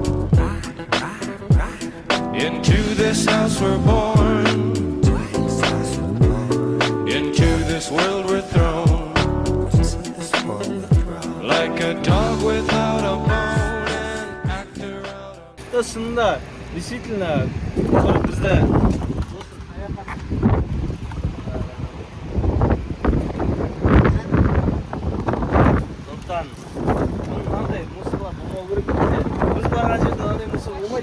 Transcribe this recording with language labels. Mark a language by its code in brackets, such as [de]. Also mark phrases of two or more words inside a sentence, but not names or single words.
[en] Into this house we're born. Into this world we're thrown. Like a dog without a bone, an actor out of... [kk] Шынында, действительно, бізді сондықтан мынандай музыкалар болмау керек бізде. Біз барған жерде мынандай музыка болмайды.